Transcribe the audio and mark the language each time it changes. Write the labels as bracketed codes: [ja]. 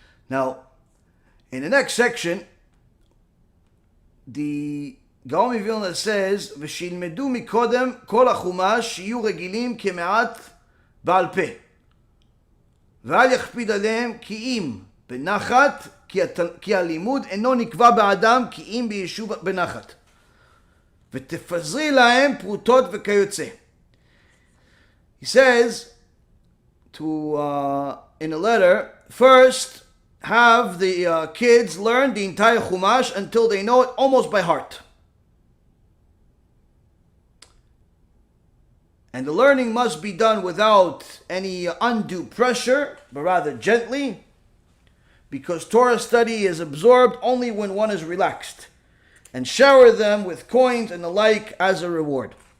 [en] Now, in the next section, the Gaon of Vilna says, [he] "V'shilmedu mikodem kol hachumash shiyu regilim kemeat ba'al peh, v'al yachpid alehem ki im בנחת, כי הלימוד אינו נקבע באדם, כי אם ביישוב בנחת. ותפזרי להם פרוטות וכיוצא. [en] He says, in a letter, first, have the kids learn the entire Chumash until they know it almost by heart. And the learning must be done without any undue pressure, but rather gently, because Torah study is absorbed only when one is relaxed, and shower them with coins and the like as a reward.